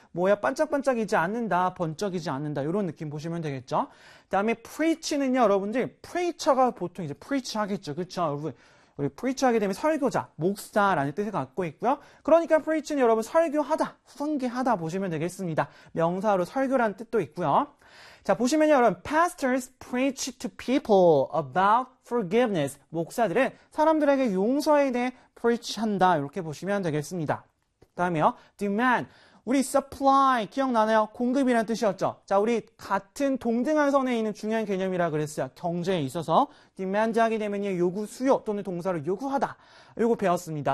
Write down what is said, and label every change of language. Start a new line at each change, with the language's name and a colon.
Korean: 뭐야, 반짝반짝이지 않는다, 번쩍이지 않는다. 이런 느낌 보시면 되겠죠. 그다음에 preach는요, 여러분들, preacher가 보통 이제 preach 하겠죠. 그렇죠. 여러분, 우리 preach 하게 되면 설교자, 목사라는 뜻을 갖고 있고요. 그러니까 preach는 여러분, 설교하다, 훈계하다 보시면 되겠습니다. 명사로 설교라는 뜻도 있고요. 자, 보시면 여러분,
English: pastors preach to people about forgiveness.
Korean: 목사들은 사람들에게 용서에 대해 preach한다. 이렇게 보시면 되겠습니다. 다음이요, demand. 우리 supply 기억나나요? 공급이란 뜻이었죠. 자, 우리 같은 동등한 선에 있는 중요한 개념이라 그랬어요. 경제에 있어서 demand 하게 되면 요구, 수요 또는 동사를 요구하다. 요거 배웠습니다.